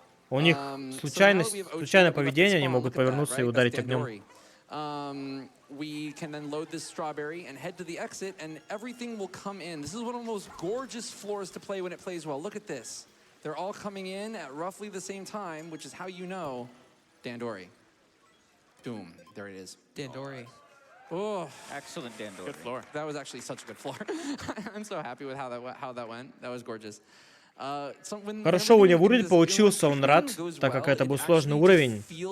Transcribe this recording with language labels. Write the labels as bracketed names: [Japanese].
[Russian] У них случайное поведение, они могут повернуться и ударить огнем. [English] We can then load this strawberry and head to the exit, and everything will come in. This is one of the most gorgeous floors to play when it plays well. Look at this. They're all coming in at roughly the same time, which is how you know Dandori. Boom. There it is. Dandori. Oh, excellent Dandori. Good floor. That was actually such a good floor. I'm so happy with how that went. That was gorgeous. [Russian] Хорошо у него уровень получился, он рад, так как это был сложный уровень.